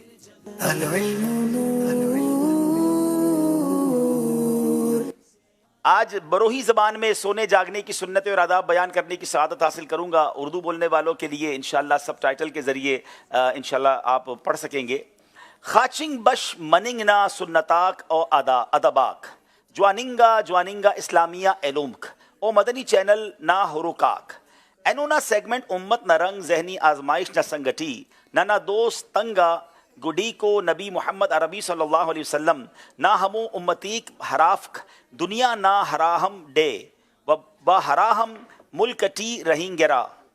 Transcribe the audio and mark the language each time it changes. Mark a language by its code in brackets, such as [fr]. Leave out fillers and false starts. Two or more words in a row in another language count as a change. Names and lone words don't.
[ur] آج بروہی زبان میں سونے جاگنے کی سنتیں اور آداب بیان کرنے کی سعادت حاصل کروں گا. اردو بولنے والوں کے لیے انشاءاللہ سب ٹائٹل کے ذریعے انشاءاللہ آپ پڑھ سکیں گے. [brh] خاچنگ بش مننگ نا سنتاک او ادباک جواننگا اسلامیہ علومک او مدنی چینل نا ہروکاک اینونا سیگمنٹ امت نہ رنگ ذہنی آزمائش نہ سنگٹی نہ دوست تنگا گڈی کو نبی محمد عربی [ar] صلی اللہ علیہ وسلم [brh] نہ ہمو امتیک حرافک دنیا نہ ہراہم ڈے و ہراہم ملکٹی رہیں گرا